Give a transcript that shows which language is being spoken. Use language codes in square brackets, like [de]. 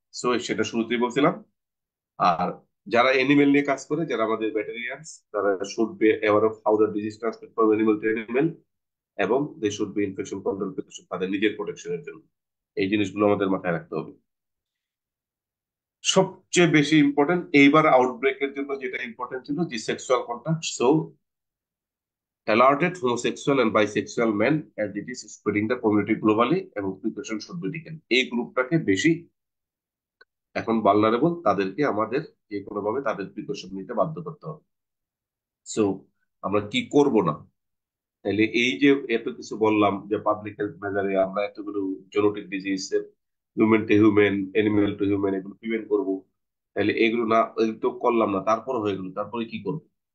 [bn] So সেটা শুরুতেই বলছিলাম। আর যারা অ্যানিমেল নিয়ে কাজ করে, যারা আমাদের ভেটেরিয়ানস, তারা [en] should be aware of how the disease transmit from animal to animal, [bn] এবং [en] they should be infection control precaution, [bn] তাদের নিজের প্রোটেকশনের জন্য। এই জিনিসগুলো আমাদের মাথায় রাখতে হবে। সবচেয়ে বেশি ইম্পর্টেন্ট এইবার আউটব্রেকের জন্য যেটা ইম্পর্টেন্ট ছিল, যে sexual contact. [en] So alerted homosexual and bisexual men as it is spreading the community globally এবং precaution should be taken। [bn] এই গ্রুপটাকে বেশি এখন ভালনারেবল, তাদেরকে আমাদের যে কোনো ভাবে তাদের প্রিকশন নিতে বাধ্য করতে হবে। সো আমরা কি করব না? তাহলে এই যে এত কিছু বললাম যে পাবলিক হেলথ মেজারে আমরা এতগুলো genetic disease, human two human, animal two human, এগুলো প্রিভেন্ট করবো, তাহলে এগুলো না, এগুলো তো করলাম না, তারপর হয়ে গেল, তারপরে কি করবো?